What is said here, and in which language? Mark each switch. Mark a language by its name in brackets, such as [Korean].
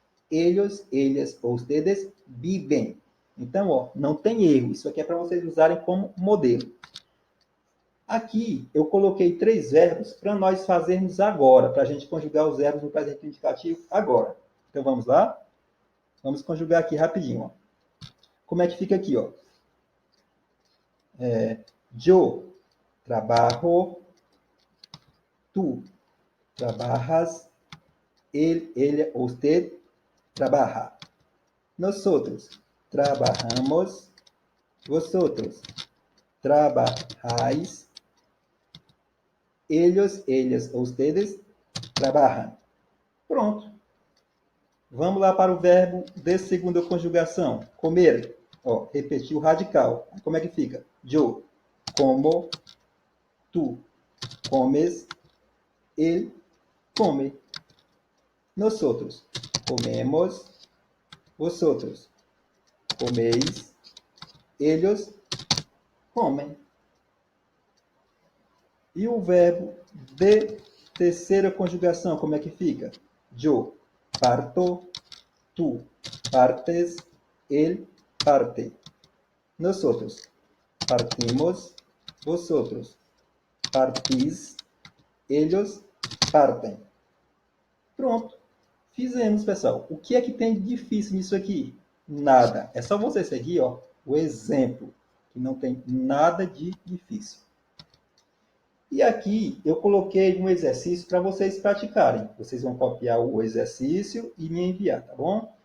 [Portuguese] ellos, ellas ou ustedes vivem. Então, ó, não tem erro. Isso aqui é para vocês usarem como modelo. Aqui eu coloquei 3 verbos para nós fazermos agora, para a gente conjugar os verbos no presente indicativo agora. Então vamos lá? Vamos conjugar aqui rapidinho. Ó. Como é que fica aqui? Ó? [Spanish] Yo trabajo, tú trabajas, él, ella, usted trabaja. Nosotros trabajamos, vosotros trabajáis, ellos, ellas ou ustedes [Portuguese] trabalham. Pronto. Vamos lá para o verbo de segunda conjugação. Comer. Ó, repetir o radical. Como é que fica? [Spanish] Yo como, tú comes, él come. Nosotros comemos, vosotros coméis, ellos comem. [Portuguese] E o verbo de terceira conjugação, como é que fica? [Spanish] Yo parto, tú partes, él parte. Nosotros partimos, vosotros partís, ellos partem. [Portuguese] Pronto. Fizemos, pessoal. O que é que tem de difícil nisso aqui? Nada. É só você seguir, ó, o exemplo, que não tem nada de difícil. E aqui eu coloquei um exercício para vocês praticarem. Vocês vão copiar o exercício e me enviar, tá bom?